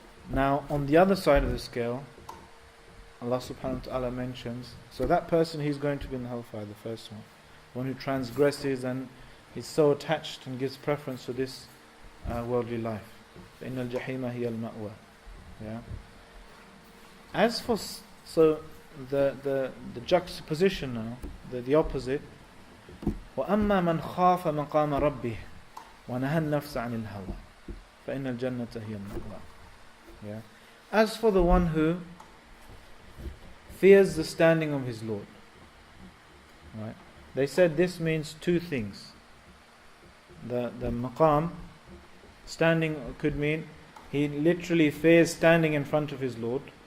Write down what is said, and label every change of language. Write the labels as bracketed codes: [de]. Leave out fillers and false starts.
[en] Now, on the other side of the scale, Allah subhanahu wa ta'ala mentions, so that person, he's going to be in hellfire, the first one who transgresses and is so attached and gives preference to this worldly life. [ar] فَإِنَّ الْجَحِيمَ هِيَ الْمَأْوَى. [en] Yeah. As for the juxtaposition now, the opposite, [ar] وَأَمَّا مَنْ خَافَ مَقَامَ رَبِّهِ وَنَهَى النَّفْسَ عَنِ الْهَوَى فَإِنَّ الْجَنَّةَ هِيَ الْمَأْوَى. [en] Yeah. As for the one who fears the standing of his Lord, right? They said this means two things. The maqam, standing, could mean he literally fears standing in front of his Lord.